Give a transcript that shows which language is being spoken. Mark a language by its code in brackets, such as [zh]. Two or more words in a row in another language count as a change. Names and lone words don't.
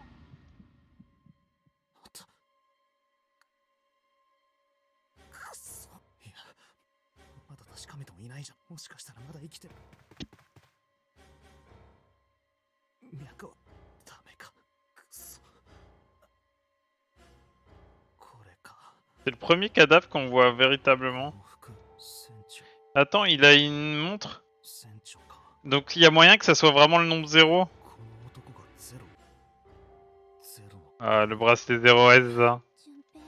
[ja] くそ。いや、まだ確かめてもいないじゃん。もしかしたらまだ生きてる。脈はダメか。くそ。これか。 [fr] C'est le premier cadavre qu'on voit véritablement. [ja] 往復船長。 [fr] Attends, il a une montre? [ja] 船長か。 [fr] Donc il y a moyen que ça soit vraiment le nombre 0? [ja] この男がゼロ。ゼロの。 [fr] Ah, le bracelet 0S, ça. [ja] 順平